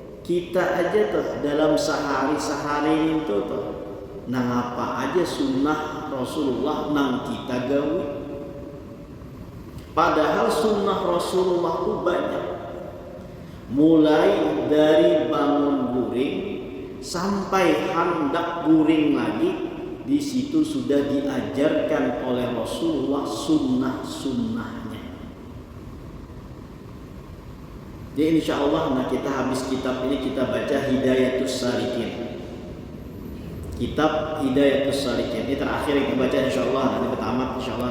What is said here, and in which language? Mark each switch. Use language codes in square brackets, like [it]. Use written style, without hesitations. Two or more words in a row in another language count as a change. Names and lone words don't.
[bjn] kita aja tuh dalam sehari itu tuh nang apa aja sunnah Rasulullah nang kita gawe. [id] Padahal sunnah Rasulullah itu banyak. Mulai dari bangun guring sampai hendak guring lagi, di situ sudah diajarkan oleh Rasulullah sunnah-sunnahnya. Jadi [ar] إن شاء الله [id] kita habis kitab ini kita baca Hidayatus Salikin. Kitab Hidayatus Salikin ini terakhir kita baca [ar] إن شاء الله, [id] nanti pertama [ar] إن شاء الله.